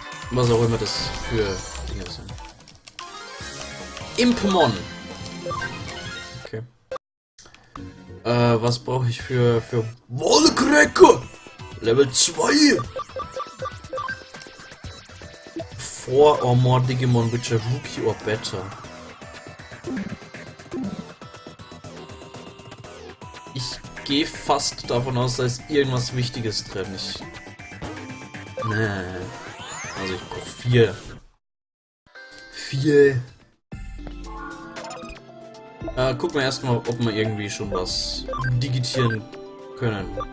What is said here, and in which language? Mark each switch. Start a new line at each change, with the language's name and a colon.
German: Was auch immer das für Dinge sind. Impmon. Okay. Was brauche ich für Wollcracker? Level 2.
English: 4 or more Digimon which are rookie or better.
German: Ich gehe fast davon aus, da ist irgendwas Wichtiges drin. Also ich brauche 4. 4. Gucken wir erstmal, ob wir irgendwie schon was digitieren können.